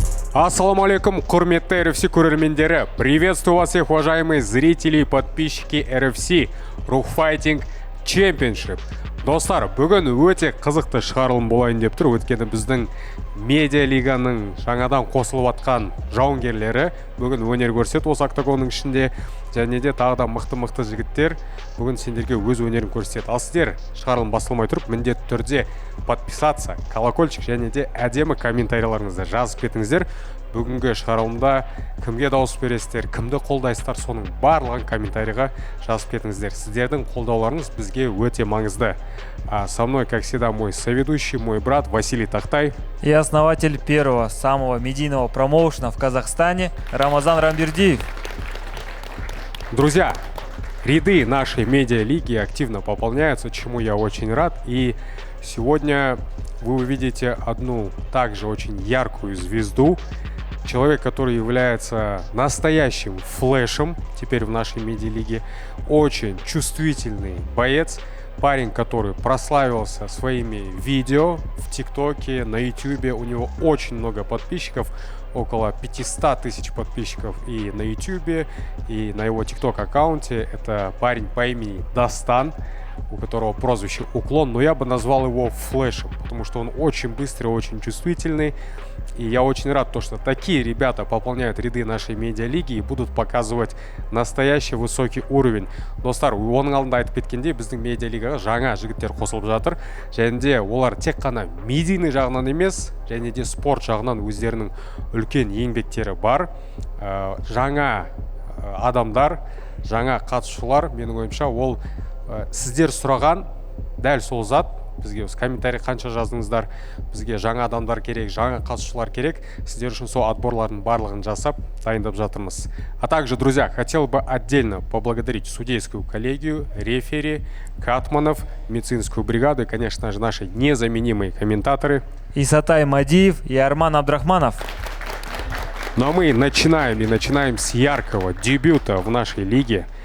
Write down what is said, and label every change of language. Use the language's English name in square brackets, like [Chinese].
[Kazakh] Ассаламу алейкум, құрметті RFC көрермендері. [Russian] Приветствую вас всех, уважаемые зрители и подписчики RFC Ruh Fighting Championship. [Kazakh] Достар, бүгін өте қызықты шығарылым болайын деп тұр. Өткені біздің медиа лиганың жаңадан қосылып атқан жауынгерлері бүгін өнер көрсетті осы октагонның ішінде. Және де тағы да мықты жігіттер бүгін сендерге өз өнерін көрсетеді. Ал сіздер шығарылым басылмай тұрып, міндетті түрде подписаться, колокольчик және де әдемі комментарияларыңызды жазып кетіңіздер. Бүгінгі шығарылымда кімге дауыс бересіздер, кімді қолдайсыздар, соның барлығын комментарийға жазып кетіңіздер. Сіздердің қолдауларыңыз бізге өте маңызды. [Russian] Со мной, как всегда, мой соведущий, мой брат Василий Тахтай. И основатель первого самого медийного промоушена в Казахстане Рамазан Рамбердиев. Друзья, ряды нашей медиалиги активно пополняются, чему я очень рад. И сегодня вы увидите одну также очень яркую звезду. Человек, который является настоящим флешем теперь в нашей медиалиге. Очень чувствительный боец. Парень, который прославился своими видео в ТикТоке, на Ютубе. У него очень много подписчиков. Около 500 тысяч подписчиков и на Ютубе, и на его ТикТок аккаунте. Это парень по имени Дастан, у которого прозвище Уклон, но я бы назвал его Флешем, потому что он очень быстрый, очень чувствительный. И я очень рад, что такие ребята пополняют ряды нашей медиалиги и будут показывать настоящий высокий уровень. [Kazakh] Достар, оның алдында айтып кеткендей, біздің медиалигаға жаңа жігіттер қосылып жатыр. Және де олар тек қана медийный жағынан емес, және де спорт жағынан өздерінің үлкен еңбектері бар. Жаңа адамдар, жаңа қатысушылар, менің ойымша, ол сіздер сұраған дәл сол зат. Бізге комментарий қанша жаздыңыздар, бізге жаңа адамдар керек, жаңа қатысушылар керек. Сіздер үшін сол отборлардың барлығын жасап, дайындап жатырмыз. [Russian] А также, друзья, хотел бы отдельно поблагодарить судейскую коллегию, рефери, катманов, медицинскую бригаду и, конечно же, наши незаменимые комментаторы Исатай Мадиев и Арман Абдрахманов. Ну а мы начинаем с яркого дебюта в нашей лиге.